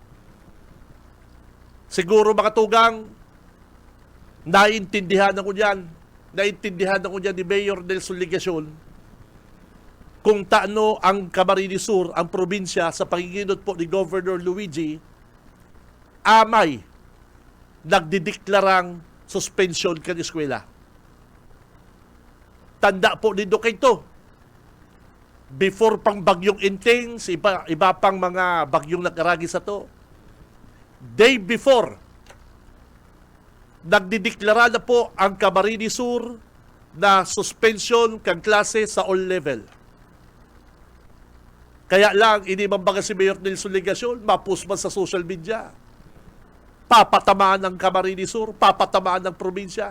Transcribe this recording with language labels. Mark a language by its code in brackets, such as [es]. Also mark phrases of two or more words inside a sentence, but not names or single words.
[bik] Siguro mga tugang, naintindihan ako dyan ni Mayor Nelson Ligacion kung taano ang Camarines Sur, ang probinsya sa panginginot po ni Governor Luigi, amay nagdideklarang suspension kan eskwela. Tanda po nindo kay to. Before pang bagyong Inting, iba pang mga bagyong nakaragi sa to. [en] Day before, [bik] nagdideklara na po ang Camarines Sur na suspension kang klase sa [en] all level. [bik] Kaya lang, inimambaga si Mayor Nelson Ligacion, mapusman sa social media. Papatamaan ng Camarines Sur, papatamaan ng probinsya.